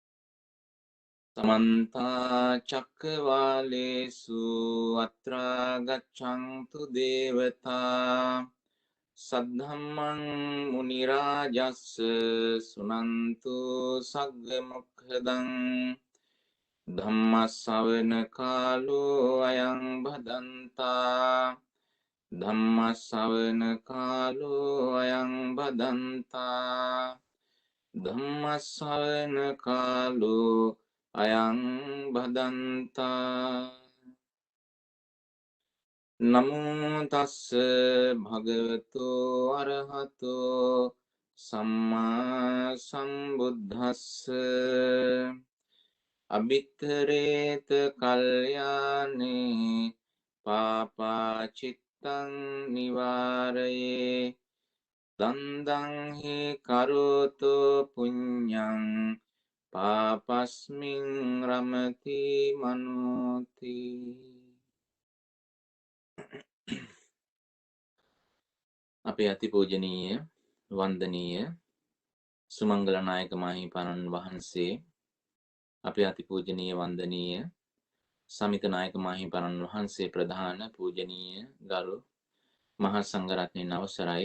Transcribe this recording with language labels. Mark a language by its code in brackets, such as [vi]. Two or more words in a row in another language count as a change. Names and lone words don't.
[pi] समन्ता चक्रवालेषु अत्रा गच्छन्तु देवता सद्धम्मं मुनिराजस्स सुनन्तु सग्गमुखदं धम्मश्रवण कालो अयं भदन्ता धम्मश्रवण कालो अयं भदन्ता ධම්මස්සවන කාලෝ අයං භදන්තා නමෝ තස්ස භගවතු අරහතෝ සම්මා සම්බුද්දස්ස අභික්ඛරේත කල්යානේ පාපාචිත්තං නිවාරයේ දන්දං හි කරෝතු පුඤ්ඤං පාපස්මින් රමති මනෝති. [si] අපේ අතිපූජනීය වන්දනීය සුමංගල නායක මාහිමිපාණන් වහන්සේ, අපේ අතිපූජනීය වන්දනීය සමිත නායක මාහිමිපාණන් වහන්සේ, ප්‍රධාන පූජනීය ගරු මහා සංඝරත්නයන් අවසරයි.